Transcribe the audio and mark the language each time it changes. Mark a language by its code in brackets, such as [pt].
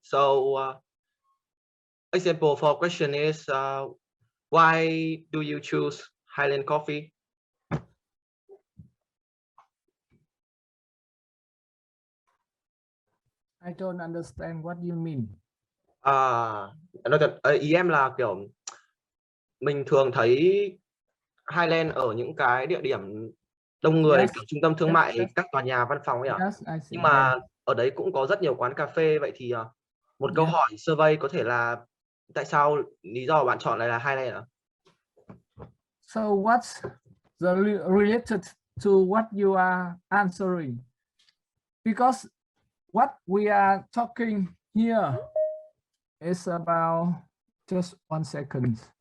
[en] So example for question is why do you choose Highland Coffee? I don't understand what you mean. [vi] Nói thật, ý em là kiểu mình thường thấy Highland ở những cái địa điểm đông người, [en] Yes. [vi] kiểu trung tâm thương mại, các tòa nhà văn phòng ấy ạ. [en] Yes, I see. [vi] Nhưng mà ở đấy cũng có rất nhiều quán cà phê. Vậy thì một câu hỏi survey có thể là tại sao lý do bạn chọn lại là Highland ạ? [en] So what's the related to what you are answering? Because what we are talking here is about, just 1 second.